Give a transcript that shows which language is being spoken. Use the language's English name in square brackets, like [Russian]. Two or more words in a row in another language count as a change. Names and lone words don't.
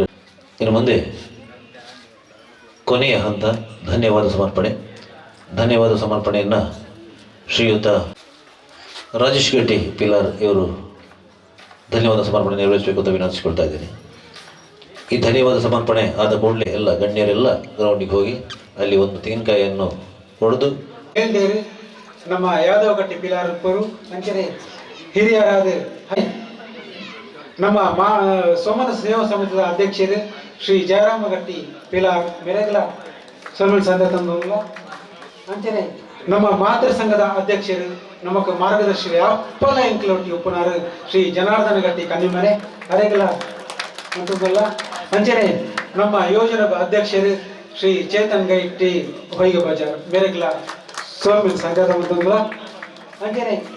[Kannada] ಇನ್ನು ಮುಂದೆ ಕೊನೆಯ ಹಂತ ಧನ್ಯವಾದ ಸಮರ್ಪಣೆಯನ್ನು ಶ್ರೀಯುತ ರಾಜೇಶ್ ಗಟ್ಟಿ ಪಿಲಾರ್ ಇವರು ಧನ್ಯವಾದ ಸಮರ್ಪಣೆ ನೆರವೇರಿಸಬೇಕು ಅಂತ ವಿನಂತಿಸಿಕೊಳ್ತಾ ಇದ್ದೀನಿ. ಈ ಧನ್ಯವಾದ ಸಮರ್ಪಣೆ ಆದ ಕೂಡಲೇ ಎಲ್ಲ ಗಣ್ಯರೆಲ್ಲ ಗ್ರೌಂಡಿಗೆ ಹೋಗಿ ಅಲ್ಲಿ ಒಂದು ತೆಂಗಿನಕಾಯಿಯನ್ನು ಹೊಡೆದು [Tulu] ನಮ್ಮ ಯಾದವ ಗಟ್ಟಿ ಪಿಲಾರಪ್ಪರು ಅಂಚನೆ ಹಿರಿಯರಾದ ನಮ್ಮ ಸೋಮನ ಸೇವಾ ಸಮಿತಿಯ ಅಧ್ಯಕ್ಷರು ಶ್ರೀ ಜಯರಾಮ ಗಟ್ಟಿ ಪಿಲಾರ್ ಮೆರೆಗಲ ಸೋಮನ ಸಂಘ ತಂದ ಅಂಚನೆ ನಮ್ಮ ಮಾತೃ ಸಂಘದ ಅಧ್ಯಕ್ಷರು ನಮಕ್ ಮಾರ್ಗದರ್ಶಿ ಅಪ್ಪಲ ಎಂಕ್ಲೊಟ್ಟಿ ಉಪ್ಪುನಾರು ಶ್ರೀ ಜನಾರ್ದನ ಗಟ್ಟಿ ಕನ್ನಿಮನೆ ಅರೆಗಲ ಅಂತಲ್ಲ ಅಂಚನೆ ನಮ್ಮ ಯೋಜನಾ ಅಧ್ಯಕ್ಷರು ಶ್ರೀ ಚೇತನ್ ಗಟ್ಟಿ ಹೊಯ್ಗೆ ಬಜಾರ್ ಮೆರೆಗಲ ಸೋಮಿನ ಸಂಘದ ಅಂತಲ್ಲ ಅಂಚನೆ